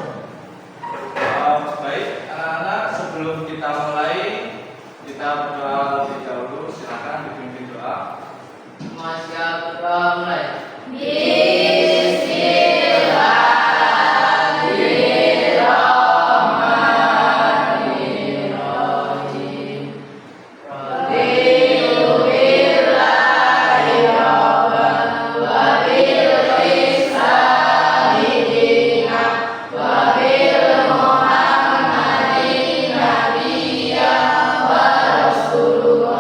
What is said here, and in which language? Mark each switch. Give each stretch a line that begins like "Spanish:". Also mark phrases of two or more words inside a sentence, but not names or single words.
Indonesian: Baik, anak-anak, sebelum kita mulai, kita berdoa lebih dahulu. Silakan dipimpin doa.
Arabic: ما شاء الله, mulai. Bismillahirrahmanirrahim. رضيت بالله ربا وبالإسلام دينا وبمحمد نبيا ورسول الله.